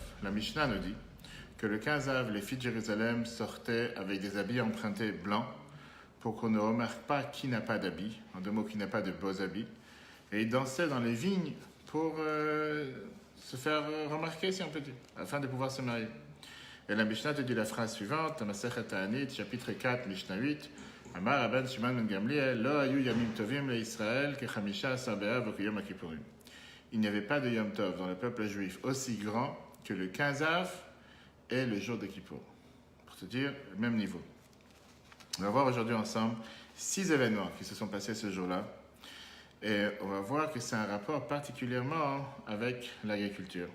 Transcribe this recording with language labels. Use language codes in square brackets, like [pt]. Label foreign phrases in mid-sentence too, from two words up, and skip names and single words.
[fr] La Mishnah nous dit que le 15 Av, les filles de Jérusalem sortaient avec des habits empruntés blancs pour qu'on ne remarque pas qui n'a pas d'habits, en deux mots, qui n'a pas de beaux habits. Et ils dansaient dans les vignes pour se faire remarquer, si on peut dire, afin de pouvoir se marier. Et la Mishnah te dit la phrase suivante, Masechet Ta'anit, chapitre 4, [he] משנה 8, אמר רבן שמעון בן גמליאל, לא היו ימים טובים לישראל כחמשה עשר באב וכיום הכפורים. [fr] Il n'y avait pas de Yom Tov dans le peuple juif aussi grand que le 15 Av et le jour de Kippour. Pour te dire, le même niveau. On va voir aujourd'hui ensemble 6 événements qui se sont passés ce jour-là. Et on va voir que c'est un rapport particulièrement avec l'agriculture.